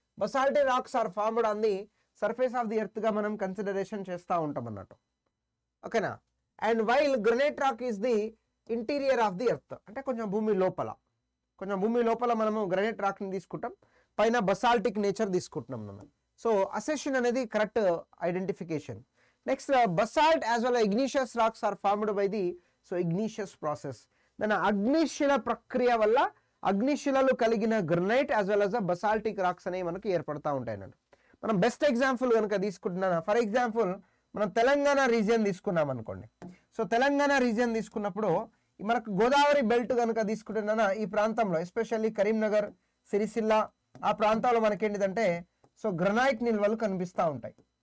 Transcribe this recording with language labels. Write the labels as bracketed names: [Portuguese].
[English] basaltic rocks are formed on the surface of the earth [Telugu] గా మనం consideration చేస్తూ ఉంటాం అన్నట్టు. ఓకేనా, [English] and while granite rock is the interior of the earth, [Telugu] అంటే కొంచెం భూమి లోపల మనము గ్రనైట్ రాక్ ని తీసుకుంటాం, పైన బసాల్టిక్ నేచర్ తీసుకుంటున్నాం మనం. సో అసెషన్ అనేది correct identification. [English] Next, basalt as well as igneous rocks are formed by the igneous process. [Telugu] అగ్నిశిల ప్రక్రియ వల్ల అగ్నిశిలలు కలిగిన granite as well as basaltic racks అనేవి మనకి ఏర్పడతా ఉంటాయి అన్నట్టు. మనం బెస్ట్ ఎగ్జాంపుల్ కనుక తీసుకుంటున్నా, ఫర్ ఎగ్జాంపుల్ మనం తెలంగాణ రీజియన్ తీసుకున్నాం అనుకోండి. సో తెలంగాణ రీజియన్ తీసుకున్నప్పుడు మనకు గోదావరి బెల్ట్ కనుక తీసుకుంటున్నా, ఈ ప్రాంతంలో ఎస్పెషల్లీ కరీంనగర్, సిరిసిల్ల ఆ ప్రాంతాల్లో మనకేంటిదంటే సో గ్రనైట్ నిల్వలు కనిపిస్తూ ఉంటాయి.